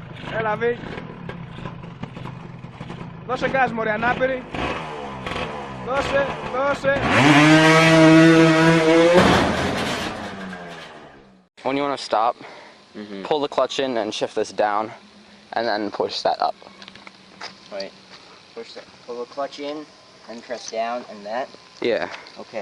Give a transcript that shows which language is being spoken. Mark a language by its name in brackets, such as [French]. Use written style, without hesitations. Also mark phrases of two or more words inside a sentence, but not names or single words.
[Greek] Έλα, Βι. Δώσε γκάζ, μωρέ, ανάπηρη. Δώσε, δώσε. [English] When you want to stop, pull the clutch in and shift this down, and then push that up. Wait, pull the clutch in, and press down, and that? Yeah. Okay.